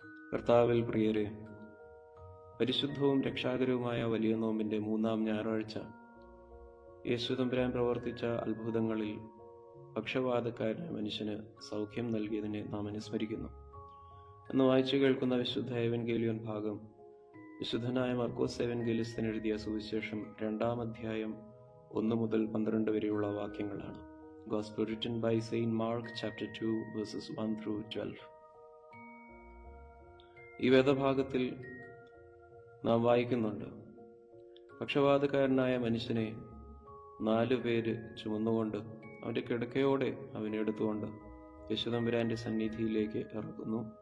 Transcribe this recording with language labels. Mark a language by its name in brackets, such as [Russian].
[Malayalam] കർത്താവിൽ പ്രിയരെ, പരിശുദ്ധവും രക്ഷാകരവുമായ വലിയ നോമ്പിൻ്റെ 3-ാം ഞായറാഴ്ച യേശു തമ്പുരാൻ പ്രവർത്തിച്ച അത്ഭുതങ്ങളിൽ പക്ഷവാതക്കാരന് മനുഷ്യന് സൗഖ്യം നൽകിയതിനെ നാം അനുസ്മരിക്കുന്നു. എന്ന് വായിച്ചു കേൾക്കുന്ന വിശുദ്ധ എവൻഗേലിയോൻ ഭാഗം വിശുദ്ധനായ മർക്കോസ് എവൻഗേലിസ്തൻ എഴുതിയ സുവിശേഷം 2-ാം അധ്യായം 1 മുതൽ 12 വരെയുള്ള വാക്യങ്ങളാണ്. [English] Gospel written by Saint Mark chapter 2 verses 1 through 12. [Malayalam] ഈ വേദഭാഗത്തിൽ നാം വായിക്കുന്നുണ്ട്, പക്ഷവാതക്കാരനായ മനുഷ്യനെ 4 പേര് ചുമന്നുകൊണ്ട് അവൻ്റെ കിടക്കയോടെ അവനെ എടുത്തുകൊണ്ട് യേശുതമ്പുരാന്റെ സന്നിധിയിലേക്ക് ഇറക്കുന്നു.